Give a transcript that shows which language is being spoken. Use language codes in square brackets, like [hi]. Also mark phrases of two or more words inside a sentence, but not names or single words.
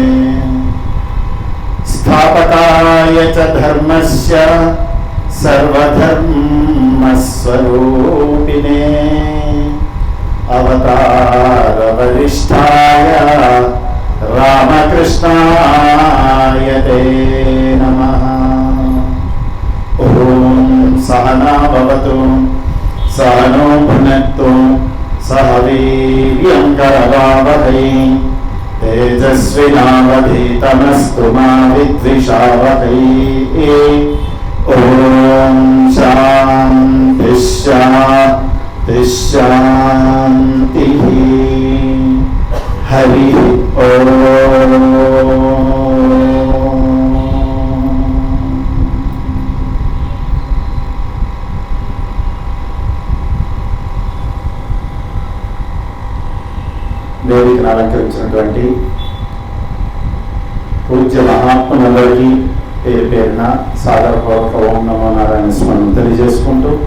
[sa] స్థాపకాయ చ ధర్మస్య సర్వధర్మస్వరూపిణే అవతార వరిష్ఠాయ రామకృష్ణాయ తే నమః. ఓం సహనా భవతు సహనో భునక్తు సహ करवावहै तेजस्विनावधीतमस्तु मा विद्विषावहै। ॐ शान्तिः शान्तिः शान्तिः। हरिः ॐ। [te] వేదికను అలంకరించినటువంటి పూజ్య మహాత్ములందరికీ పేరు పేరున సాగరపూర్వక [sa] ఓం నమో నారాయణ [te] స్మరణ తెలియజేసుకుంటూ,